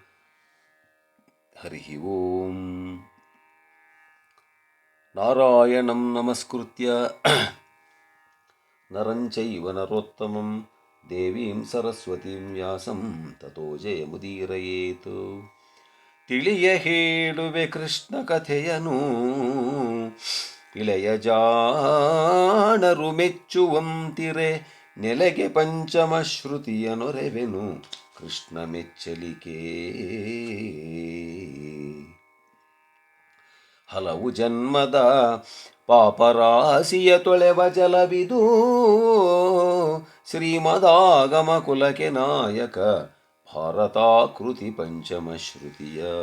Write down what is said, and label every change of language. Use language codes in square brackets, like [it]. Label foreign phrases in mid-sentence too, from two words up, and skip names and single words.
[sa] ಹರಿ ಓಂ. ನಾರಾಯಣಂ ನಮಸ್ಕೃತ್ಯ ನರಂ ಚೈವ ನರೋತ್ತಮಂ ದೇವೀಂ ಸರಸ್ವತೀಂ ವ್ಯಾಸಂ ತತೋ ಜಯಮುದೀರಯೇತ್. [kn] ತಿಳಿಯ ಹೇಳುವೆ ಕೃಷ್ಣ ಕಥೆಯನು, ಇಳೆಯ ಜಾಣರು ಮೆಚ್ಚುವಂತಿರೆ, ನೆಲೆಗೆ ಪಂಚಮ ಶ್ರುತಿಯ ನೊರೆವೆನು ಕೃಷ್ಣ ಮೆಚ್ಚಲಿಕೆ. ಹಲವು ಜನ್ಮದ ಪಾಪರಾಶಿಯ ತೊಳೆವ ಜಲವಿದು, ಶ್ರೀಮದಾಗಮ ಕುಲಕ್ಕೆ ನಾಯಕ ಭಾರತಾಕೃತಿ ಪಂಚಮ ಶ್ರುತಿಯ.